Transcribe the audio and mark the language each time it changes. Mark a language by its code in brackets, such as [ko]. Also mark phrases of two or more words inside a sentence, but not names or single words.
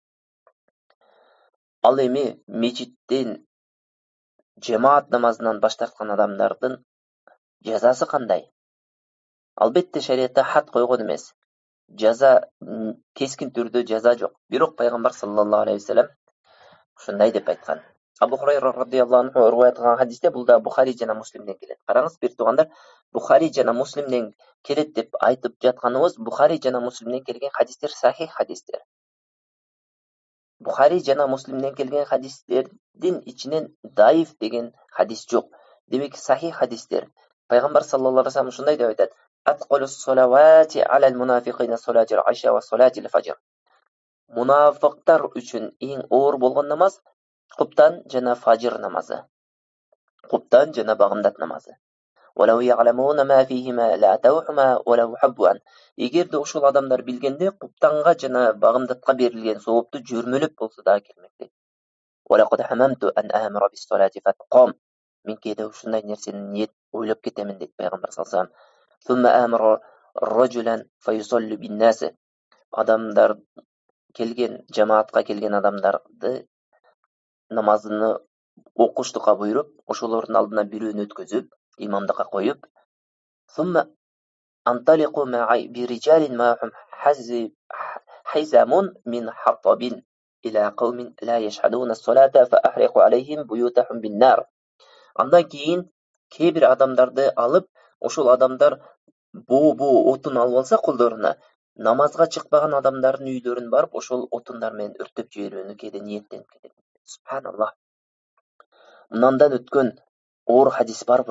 [ky] Ал эми мечиттен жамаат намазынан баш тарткан адамдардын жазасы кандай? Албетте шариятта хат койгон эмес. Жаза кескин түрдө жаза жок. Бирок пайгамбар [ar] صلى الله عليه وسلم [ky] ушундай деп айткан. Абу Хурайра [ar] رضي الله عنه [ky] риваят кылган хадисте, бул да Бухари жана Муслимден келет. Караңыз, бир туугандар, Бухари жана Муслимден келет деп айтып жатканыбыз, Бухари жана Муслимден келген хадистер сахих хадистер. Бухари жана Муслимден келген хадистердин ичинен даиф деген хадис жок. Демек сахих хадистер. [ar] Пайгамбар صلى الله عليه وسلم [ky] ушундай деп айтат: [ar] "أثقل الصلوات على المنافقين صلاة العشاء وصلاة الفجر." [ky] Мунафиктар үчүн эң оор болгон намаз куптан жана фажр намазы. Куптан жана багымдат намазы. [ar] "ولو يعلمون ما فيهما لأتوهما ولو حبوا." [ky] Эгерде ушул адамдар билгенде, куптанга жана багымдатка берилген соопту жөрмөлөп болсо да келмекти. [ar] "ولقد هممت أن آمر بالصلاة فتقام." [ky] Мен кээде ушундай нерсени ниет ойлоп кетемин дейт пайгамбар [ar] صلى الله عليه وسلم. "ثم آمر رجلا فيصلي بالناس." [ky] Адамдар келген, жамаатка келген адамдарды намазыны окуштукка буйруп, ошолордун алдына бирөөнү өткөзүп, имамдыкка коюп, [ar] "ثم أنطلق معي برجال معهم حزم من حطب إلى قوم لا يشهدون الصلاة فأحرق عليهم بيوتهم بالنار." [ky] Андан кийин кээ бир адамдарды алып, ошол адамдар боо отун алып алса колдоруна, намазга чыкпаган адамдардын үйлөрүн барып, ошол отундар менен өрттөп жиберүүнү кээде ниеттенип кетет. Субханаллах. Мындан өткөн оор хадис барбы?